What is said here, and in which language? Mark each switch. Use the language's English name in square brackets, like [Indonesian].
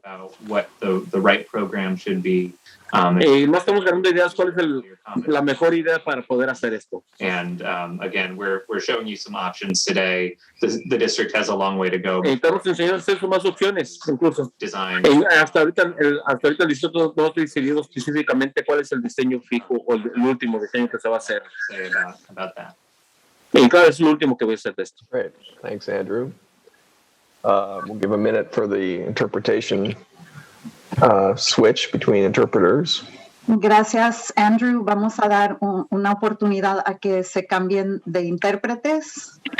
[English] About what the right program should be. [Spanish] No estamos ganando ideas cuál es la mejor idea para poder hacer esto. [English] And again, we're showing you some options today. The district has a long way to go. [Spanish] Estamos enseñando a hacer más opciones, incluso. [English] Design. [Spanish] Hasta ahorita el distrito no ha decidido específicamente cuál es el diseño fijo o el último diseño que se va a hacer. [English] Say about that. [Spanish] Y claro, es lo último que voy a hacer de esto. [English] Great. Thanks, Andrew. We'll give a minute for the interpretation switch between interpreters. [Spanish] Gracias, Andrew. Vamos a dar una oportunidad a que se cambien de intérpretes.